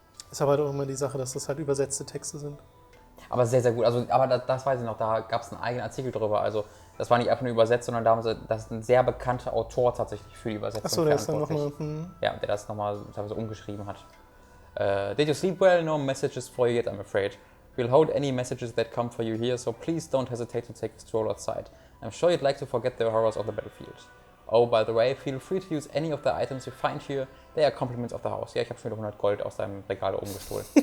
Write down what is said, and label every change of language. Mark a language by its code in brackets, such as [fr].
[de] Ist aber halt auch immer die Sache, dass das halt übersetzte Texte sind. Aber sehr, sehr gut. Also, aber das weiß ich noch, da gab es einen eigenen Artikel drüber. Also das war nicht einfach nur übersetzt, sondern da haben sie, das ist ein sehr bekannter Autor tatsächlich für die Übersetzung. Achso, der ist dann nochmal... Ja, der das nochmal teilweise umgeschrieben hat. [en] Did you sleep well? No messages for you yet, I'm afraid. We'll hold any messages that come for you here, so please don't hesitate to take a stroll outside. I'm sure you'd like to forget the horrors of the battlefield. Oh, by the way, feel free to use any of the items you find here. They are compliments of the house. [de] Ja, ich habe schon wieder 100 Gold aus deinem Regal da oben gestohlen.